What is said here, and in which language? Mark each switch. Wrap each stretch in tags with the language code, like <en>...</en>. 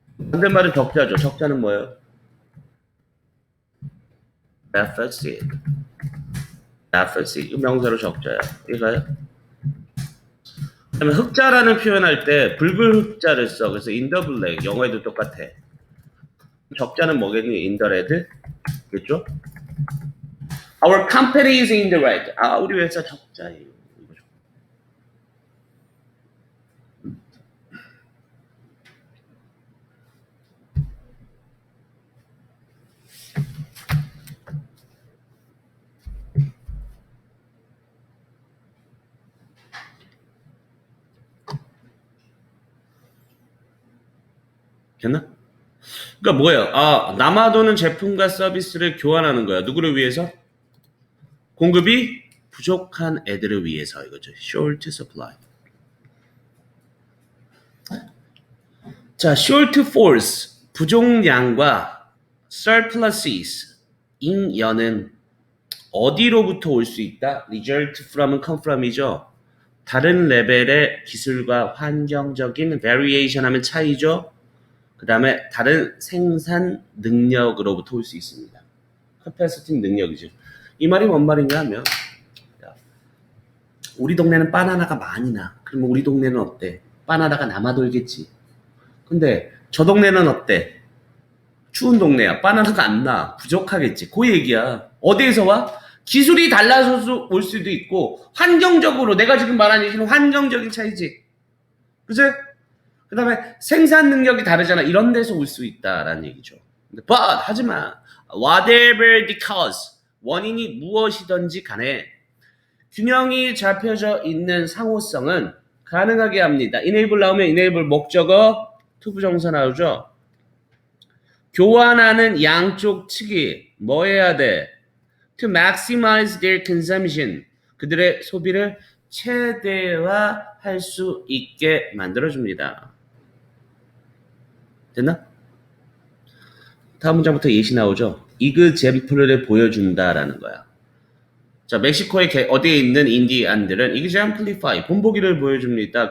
<ko>반대말은 적자죠. 적자는 뭐예요? deficit. deficit. 이거 명사로 적자야. 이거요? 그다음에 흑자라는 표현할 때 붉은 흑자를 써. 그래서</ko> <en>in the black.</en> <ko>영어에도 똑같아. 적자는 뭐겠니?</ko> <en>in the red.</en> <ko>그렇죠?</ko> <en>Our company is in the red.</en> <ko>우리 회사 적자예요. 이거죠. 됐나? 그러니까 뭐예요? 남아도는 제품과 서비스를 교환하는 거야. 누구를 위해서? 공급이 부족한 애들을 위해서 이거죠.</ko> <en>short supply.</en> <ko>자, short force 부족량과 surpluses 잉여는 어디로부터 올 수 있다?</ko> <en>result from</en> <ko>은</ko> <en>come from</en> <ko>이죠. 다른 레벨의 기술과 환경적인 variation 하면 차이죠. 그 다음에 다른 생산 능력으로부터 올 수 있습니다. capacity 능력이죠. 이 말이 뭔 말이냐 하면 우리 동네는 바나나가 많이 나. 그러면 우리 동네는 어때? 바나나가 남아돌겠지. 근데 저 동네는 어때? 추운 동네야. 바나나가 안 나. 부족하겠지. 그 얘기야. 어디에서 와? 기술이 달라서 올 수도 있고 환경적으로 내가 지금 말한 얘기는 환경적인 차이지. 그치? 그 다음에 생산 능력이 다르잖아. 이런 데서 올 수 있다라는 얘기죠. But 하지만</ko> <en>whatever the cause</en> <ko>원인이 무엇이든지 간에 균형이 잡혀져 있는 상호성은 가능하게 합니다. enable 나오면 enable 목적어 투부정사 나오죠. 교환하는 양쪽 측이 뭐 해야 돼?</ko> <en>To maximize their consumption.</en> <ko>그들의 소비를 최대화할 수 있게 만들어줍니다. 됐나? 다음 문장부터 예시 나오죠. example를 보여준다라는 거야. 자, 멕시코의 어디에 있는 인디안들은 exemplify, 본보기를 보여줍니다.</ko>